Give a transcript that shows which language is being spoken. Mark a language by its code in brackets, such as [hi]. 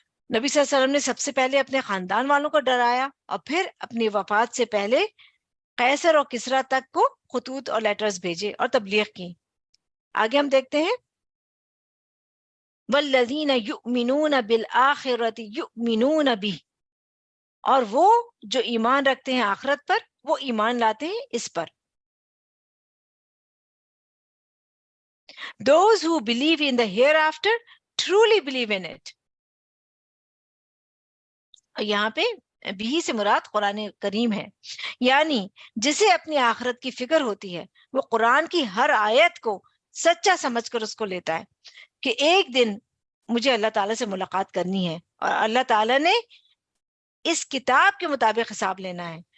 [ur] نبی صلی اللہ علیہ وسلم نے سب سے پہلے اپنے خاندان والوں کو ڈرایا اور پھر اپنی وفات سے پہلے قیصر اور کسریٰ تک کو خطوط اور لیٹرز بھیجے اور تبلیغ کی. آگے ہم دیکھتے ہیں [ar] والذین یؤمنون بالآخرۃ یؤمنون بہ، [ur] اور وہ جو ایمان رکھتے ہیں آخرت پر وہ ایمان لاتے ہیں اس پر. [en] Those who believe in the hereafter truly believe in it. [ur] یہاں پہ بھی سے مراد قرآن کریم ہے. یعنی جسے اپنی آخرت کی فکر ہوتی ہے وہ قرآن کی ہر آیت کو سچا سمجھ کر اس کو لیتا ہے کہ ایک دن مجھے اللہ تعالیٰ سے ملاقات کرنی ہے اور اللہ تعالیٰ نے اس کتاب کے مطابق حساب لینا ہے.